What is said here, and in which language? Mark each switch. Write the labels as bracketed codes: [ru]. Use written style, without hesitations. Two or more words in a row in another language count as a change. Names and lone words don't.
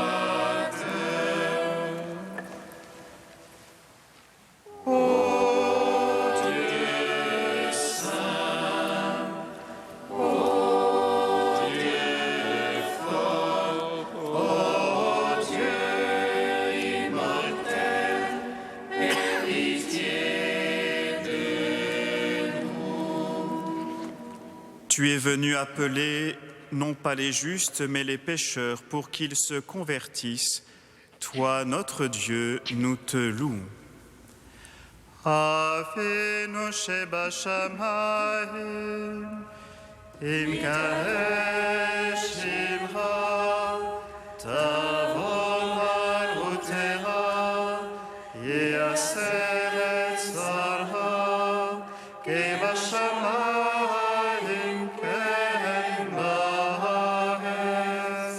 [fr] Ô Dieu saint, ô Dieu fort, ô Dieu immortel, aie pitié de nous. Tu es venu appeler non pas les justes, mais les pécheurs, pour qu'ils se convertissent. Toi, notre Dieu, nous te louons. [he] Avinu שבשמיים, אם קרא שמך, תבוא מלכותך, ייעשה רצונך, כי בשמיים כן בארץ.